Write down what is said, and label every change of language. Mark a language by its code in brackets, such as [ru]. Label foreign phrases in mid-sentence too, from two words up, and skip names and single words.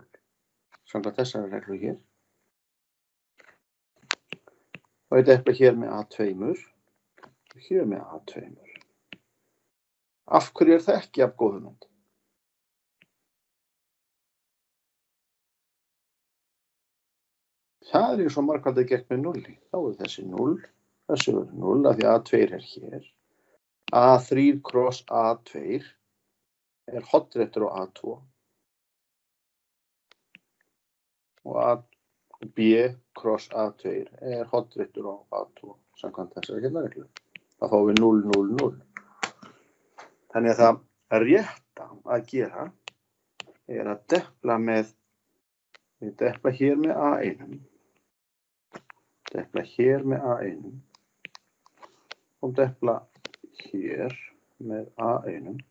[is] Samkvæmt þessari reglu hér. Og ég depla hér með A2 og hér með A2. Af hverju er það ekki af góð hugmynd? Það er eins og margfaldið gegn með 0. Þá er þessi 0, þessi verður 0 af því að A2 er hér. A3 kross A2 er hoddréttur á A2 og B kross A2 er hoddréttur á A2 samkvæmt þessari hérna reglu. Það fáum við 0, 0, 0. Þannig að það rétta að gera er að depla með, við depla hér með A1, depla hér með A1 og depla hér með A1.